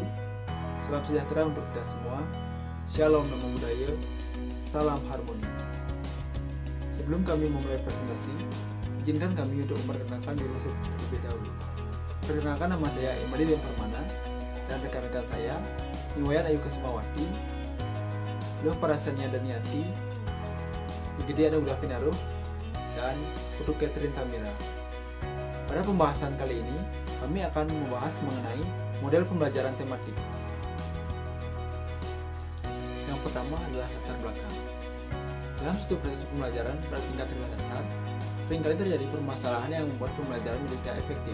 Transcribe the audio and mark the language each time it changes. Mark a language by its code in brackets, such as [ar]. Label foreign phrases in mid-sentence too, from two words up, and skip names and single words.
[id] Salam sejahtera untuk kita semua. Shalom [pi] Namo Buddhaya. [id] Salam harmoni. Sebelum kami memulai presentasi, izinkan kami untuk memperkenalkan diri terlebih dahulu. Perkenalkan, nama saya Imadi Dean Permana dan rekan-rekan saya Iwayan Ayu Kesumawati, Loh Parasanya Daniati, Igede Anugrah Pinaruh, dan Putu Catherine Tamira. Pada pembahasan kali ini, kami akan membahas mengenai model pembelajaran tematik. Yang pertama adalah latar belakang. Dalam suatu proses pembelajaran pada tingkat sekolah dasar, seringkali terjadi permasalahan yang membuat pembelajaran menjadi tidak efektif.